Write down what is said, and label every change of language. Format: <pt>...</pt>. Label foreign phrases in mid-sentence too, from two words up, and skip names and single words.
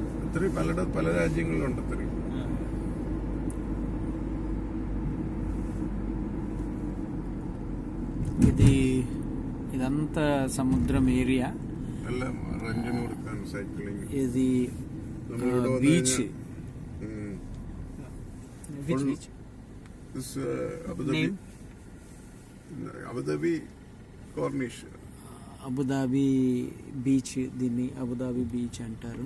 <ml>ഒത്തിരി പല രാജ്യങ്ങളിലുണ്ട് ഒത്തിരി.</ml> <te>ఇదంతా సముద్రం ఏరియా.</te> <ml>എല്ലാം റെന്റിന് കൊടുക്കാൻ സൈക്ലിംഗ്.</ml> <te>ఇది బీచ్. అబుదాబి కార్నిష్. అబుదాబి బీచ్, దీన్ని అబుదాబి బీచ్ అంటారు.</te>